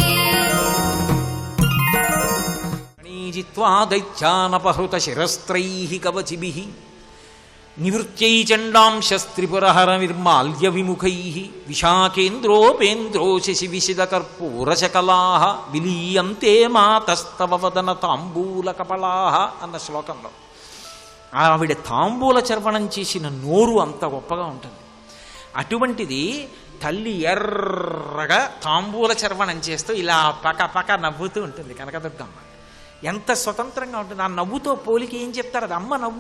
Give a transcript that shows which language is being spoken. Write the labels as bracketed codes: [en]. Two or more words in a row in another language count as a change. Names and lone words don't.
[sa] जित्वा दैत्यानपहृत शिरस्त्रैः कवचिभिः निवृत्यै चण्डांशस्त्रिपुरहर निर्माल्य विमुखैः विशाखेन्द्रोपेन्द्रो शशिविशिदकर्पूरशकलाः विलीयन्ते मातस्तव वदन తాంబూలకపళాః [te] అన్న శ్లోకంలో ఆవిడ తాంబూల చర్వణం చేసిన నోరు అంత గొప్పగా ఉంటుంది. అటువంటిది తల్లి ఎర్రగా తాంబూల చర్వణం చేస్తూ ఇలా పక పక నవ్వుతూ ఉంటుంది కనకదుర్గమ్మ. ఎంత స్వతంత్రంగా ఉంటుంది. ఆ నవ్వుతో పోలికి ఏం చెప్తారు? అది అమ్మ నవ్వు.